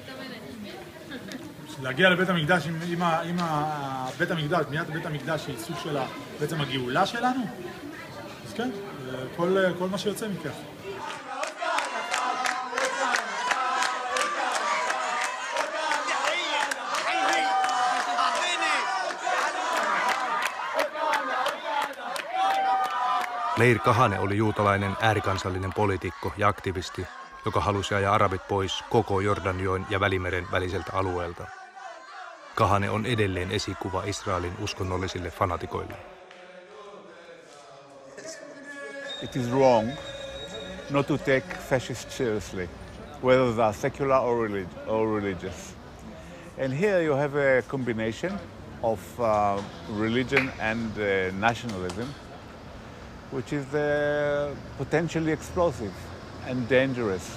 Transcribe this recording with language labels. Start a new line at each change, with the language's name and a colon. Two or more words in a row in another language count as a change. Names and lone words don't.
Hebrew: להגיע לבית המקדש, אם בית המקדש, בניית בית המקדש היא סוג של בעצם הגאולה שלנו, אז כן, כל מה שיוצא מכך.
Finnish: Meir Kahane oli juutalainen äärikansallinen poliitikko ja aktivisti, joka halusi ajaa arabit pois koko Jordanjoen ja Välimeren väliseltä alueelta. Kahane on edelleen esikuva Israelin uskonnollisille fanatikoille.
English: It is wrong not to take fascists seriously, whether they are secular or religious. And here you have a combination of religion and nationalism, which is potentially explosive and dangerous.